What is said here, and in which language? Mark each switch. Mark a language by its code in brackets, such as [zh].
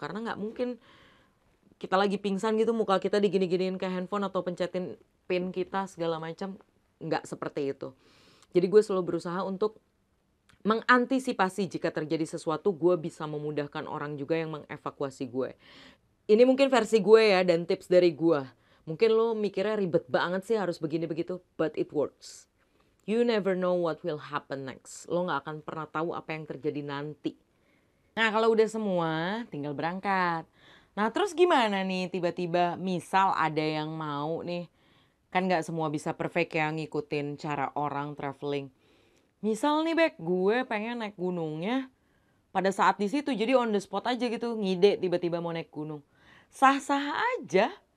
[id] Karena nggak mungkin kita lagi pingsan gitu, muka kita digini-giniin ke handphone atau pencetin pin kita segala macam. Nggak seperti itu. Jadi gue selalu berusaha untuk mengantisipasi jika terjadi sesuatu, gue bisa memudahkan orang juga yang mengevakuasi gue. Ini mungkin versi gue ya, dan tips dari gue. Mungkin lo mikirnya ribet banget sih harus begini-begitu, [en] but it works. You never know what will happen next. [id] Lo gak akan pernah tahu apa yang terjadi nanti. Nah kalau udah semua, tinggal berangkat. Nah terus gimana nih tiba-tiba misal ada yang mau nih. Kan gak semua bisa perfect ya ngikutin cara orang traveling. Misal nih Bek, gue pengen naik gunungnya pada saat di situ, jadi on the spot aja gitu, ngide tiba-tiba mau naik gunung. Sah-sah aja.